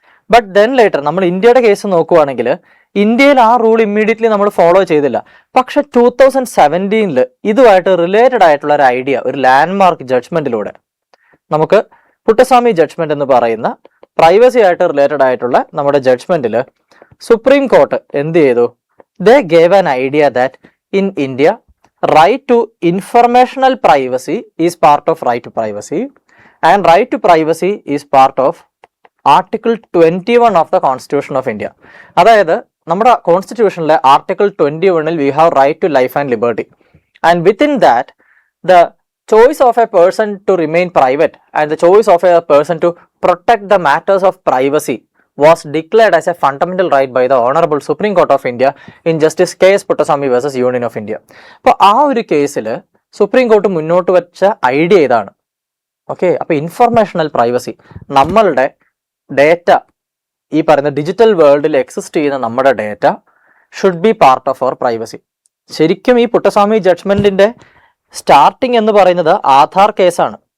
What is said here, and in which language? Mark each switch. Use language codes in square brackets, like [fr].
[ml] But then later നമ്മൾ ഇന്ത്യയുടെ case നോക്കുവാണെങ്കിൽ ഇന്ത്യയിൽ ആ റൂൾ ഇമ്മീഡിയറ്റ്ലി നമ്മൾ ഫോളോ ചെയ്തില്ല. പക്ഷെ 2017 ഇതുമായിട്ട് റിലേറ്റഡ് ആയിട്ടുള്ള ഒരു ഐഡിയ, ഒരു ലാൻഡ്മാർക്ക് ജഡ്ജ്മെന്റിലൂടെ നമുക്ക് പുട്ടസ്വാമി ജഡ്ജ്മെന്റ് എന്ന് പറയുന്ന പ്രൈവസി ആയിട്ട് റിലേറ്റഡ് ആയിട്ടുള്ള നമ്മുടെ ജഡ്ജ്മെന്റിൽ സുപ്രീം കോർട്ട് എന്ത് ചെയ്തു? [en] They gave an idea that in India right to informational privacy is part of right to privacy and right to privacy is part of Article 21 of the Constitution of India. [ml] അതായത് നമ്മുടെ കോൺസ്റ്റിറ്റ്യൂഷനിലെ article 21 [en] we have right to life and liberty, and within that the choice of a person to remain private and the choice of a person to protect the matters of privacy was declared as a fundamental right by the Honorable Supreme Court of India in Justice K.S. Puttaswamy versus Union of India. [ml] അപ്പോൾ ആ ഒരു കേസിൽ supreme court മുന്നോട്ട് വെച്ച idea ഇതാണ്. Okay, അപ്പോൾ informational privacy, നമ്മളുടെ data, ഈ പറയുന്ന ഡിജിറ്റൽ വേൾഡിൽ എക്സിസ്റ്റ് ചെയ്യുന്ന നമ്മുടെ data [en] Should be part of our privacy. [ml] ശരിക്കും ഈ പുട്ടസ്വാമി ജഡ്ജ്മെന്റിന്റെ സ്റ്റാർട്ടിങ് എന്ന് പറയുന്നത് ആധാർ കേസാണ്.